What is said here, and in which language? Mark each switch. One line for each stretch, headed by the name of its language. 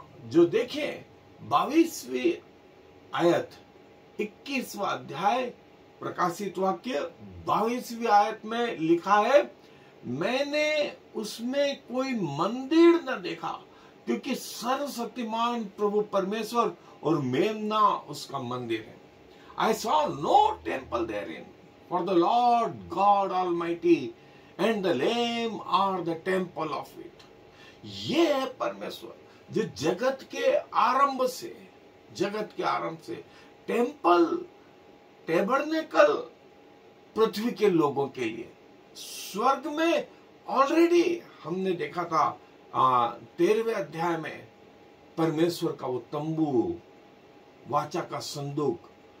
Hindi: जो देखें 22वीं आयत, 21वां अध्याय प्रकाशित वाक्य 22वीं आयत में लिखा है, मैंने उसमें कोई मंदिर न देखा, क्योंकि सर्वशक्तिमान प्रभु परमेश्वर और मेमना उसका मंदिर है।
English: I saw no temple therein, for the Lord God Almighty and the Lamb are the temple of it.
Hindi: ये है परमेश्वर जो जगत के आरंभ से टेम्पल, टैबरनेकल पृथ्वी के लोगों के लिए, स्वर्ग में ऑलरेडी हमने देखा था 13वें अध्याय में परमेश्वर का वो तंबू, वाचा का संदूक